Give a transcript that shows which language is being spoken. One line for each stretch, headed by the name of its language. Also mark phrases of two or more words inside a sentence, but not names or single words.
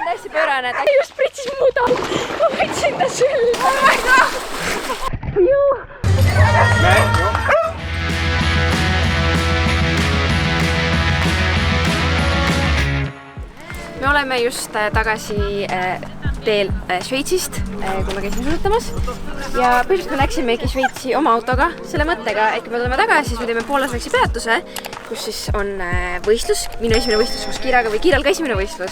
Estonian: täiesti pöörane, ta just pritsis muda. Ma võtsin ta sülle.
English: Oh my god!
Estonian: Me oleme just tagasi teel Šveitsist, kui me käisime suusatamas ja põhimõtteliselt me läksimegi Šveitsi oma autoga selle mõttega, et kui me tuleme tagasi, siis me teeme Poolas väikse peatuse, kus siis on võistlus, minu esimene võistlus koos Kiraga või Kiral ka esimene võistlus.